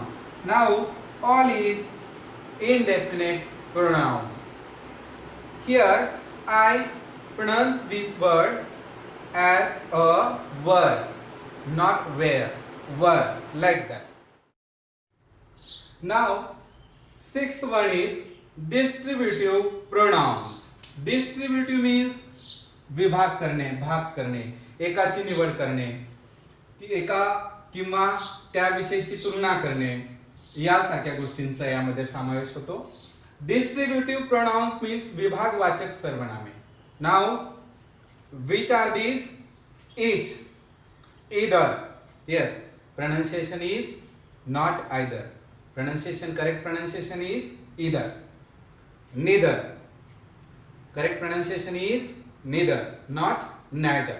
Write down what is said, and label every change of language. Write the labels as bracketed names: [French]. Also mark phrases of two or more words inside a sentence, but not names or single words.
[English] Now, all is indefinite pronoun. Here I pronounce this word as a were, not were, were, like that. Now sixth one is distributive pronouns. Distributive means [Marathi] विभाग करणे, भाग करणे, एकाची निवड करणे. एका किंवा त्याविषयीची तुलना करणे यासारख्या गोष्टींचा यामध्ये समावेश होतो. [English] distributive pronouns means विभागवाचक सर्वनामे. नाउ which are these? Each, either. Yes, pronunciation is not either. Pronunciation, correct pronunciation is either. Neither, correct pronunciation is neither, not neither.